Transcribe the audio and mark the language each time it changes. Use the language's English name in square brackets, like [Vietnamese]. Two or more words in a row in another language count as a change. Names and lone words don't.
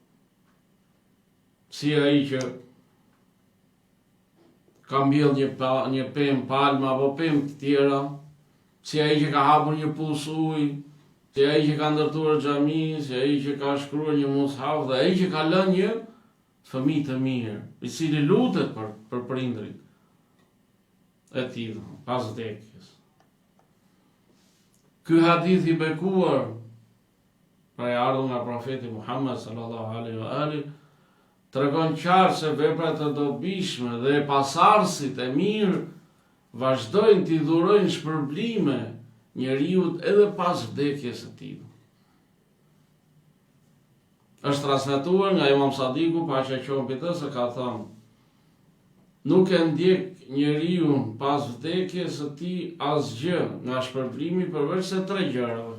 [Albanian] Si ai që ka mbjell një pemë palma apo pemë të tjera, si ai që ka hapur një pus ujë, si ai që ka ndërtuar xhami, si ai që ka shkruar një mushaf, dhe ai që ka lënë një fëmijë të mirë, i cili lutet për prindrit e tij pas vdekjes. Ky hadith i bekuar pra e ardhur nga profeti Muhammed [Arabic] صلى الله عليه وآله [Albanian] tregon qartë se veprat e dobishme dhe pasardhësit e mirë vazhdojnë t'i dhurojnë shpërblime njeriut edhe pas vdekjes së tij. Është transmetuar nga Imam Sadiku, paqja qoftë mbi të, se ka thënë: nuk e ndjek njeriu pas vdekjes së tij asgjë nga shpërblimi përveç se 3 gjërave.